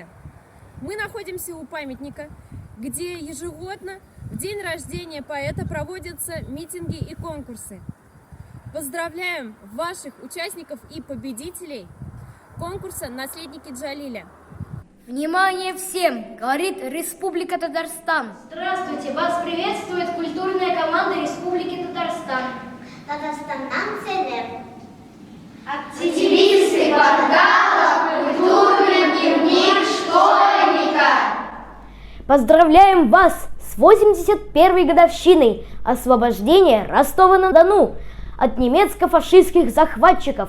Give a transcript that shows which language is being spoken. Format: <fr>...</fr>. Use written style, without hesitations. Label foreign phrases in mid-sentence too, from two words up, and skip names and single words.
<ru>Мы находимся у памятника, где ежегодно в день рождения поэта проводятся митинги и конкурсы. Поздравляем ваших участников и победителей конкурса «Наследники Джалиля». Внимание всем! Говорит Республика Татарстан. Здравствуйте! Вас приветствует культурная команда Республики Татарстан.</ru> <tt>Татарстаннан селер.</tt> <ru>Активисты портала «Культурный дневник школьника». Поздравляем вас с 81-й годовщиной освобождения Ростова-на-Дону от немецко-фашистских захватчиков.</ru>